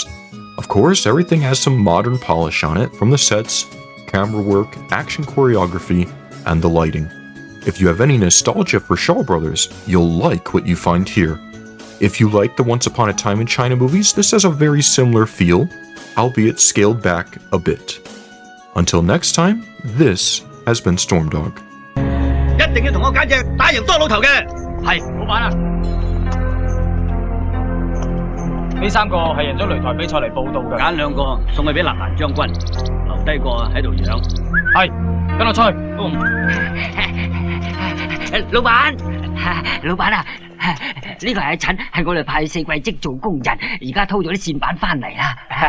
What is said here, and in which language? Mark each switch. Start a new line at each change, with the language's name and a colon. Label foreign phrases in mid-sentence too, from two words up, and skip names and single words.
English: Of course, everything has some modern polish on it, from the sets, camera work, action choreography, and the lighting. If you have any nostalgia for Shaw Brothers, you'll like what you find here. If you like the Once Upon a Time in China movies, this has a very similar feel, albeit scaled back a bit. Until next time, this has been Stormdog.
Cantonese: 一定要同我揀隻打贏多老頭嘅。係，老闆啊。呢3個係贏咗擂台比賽嚟報道嘅。揀2個送去俾南蘭將軍，留低個喺度養。係，跟我出去。老闆啊，呢個係阿陳，係我哋派去4季職做工人，而家偷咗啲線板翻嚟啦。